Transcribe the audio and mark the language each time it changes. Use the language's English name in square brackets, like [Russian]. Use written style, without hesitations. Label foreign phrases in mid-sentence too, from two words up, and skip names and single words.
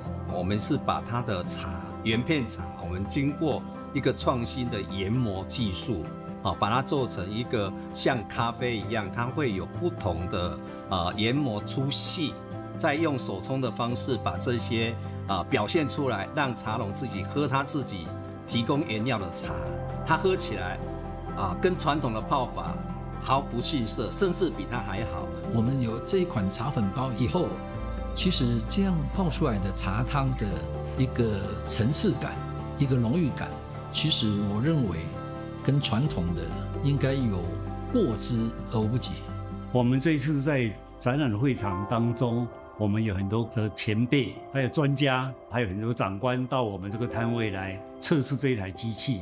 [Chinese] 我們是把它的茶原片茶，我們經過一個創新的研磨技術，把它做成一個像咖啡一樣，它會有不同的研磨粗細，再用手冲的方式把這些表現出來，讓茶農自己喝他自己提供原料的茶，它喝起來跟傳統的泡法毫不遜色，甚至比它還好。我們有這一款茶粉包以後，其實這樣泡出來的茶湯的一個層次感，一個濃郁感，其實我認為跟傳統的應該有過之而無不及。我們這一次在展覽會場當中，我們有很多的前輩，還有專家，還有很多長官到我們這個攤位來測試這一台機器。